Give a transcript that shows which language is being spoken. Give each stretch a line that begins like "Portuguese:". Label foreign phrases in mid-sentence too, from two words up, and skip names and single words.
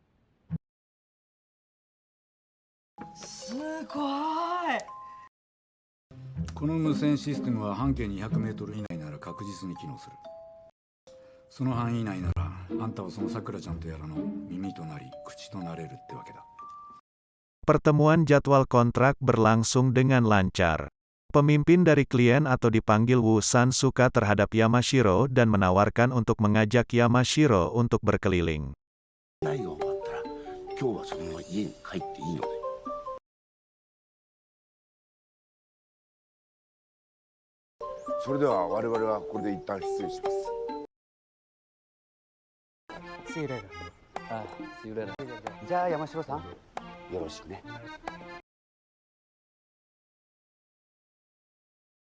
Japanese: すごい。この無線システムは半径200メートル以内なら確実に機能する。その範囲内なら、あんたはそのさくらちゃんとやらの耳となり、口となれるってわけだ。
Indonesian: Pertemuan jadwal kontrak berlangsung dengan lancar. Pemimpin dari klien atau dipanggil Woo-san suka terhadap Yamashiro dan menawarkan untuk mengajak Yamashiro untuk berkeliling.
Japanese: 内容が終わったら、今日はそのまま家に帰っていいので。それでは我々はこれで一旦失礼します。
English: See you later. See you later.
Japanese: じゃあ山城さん、よろしくね。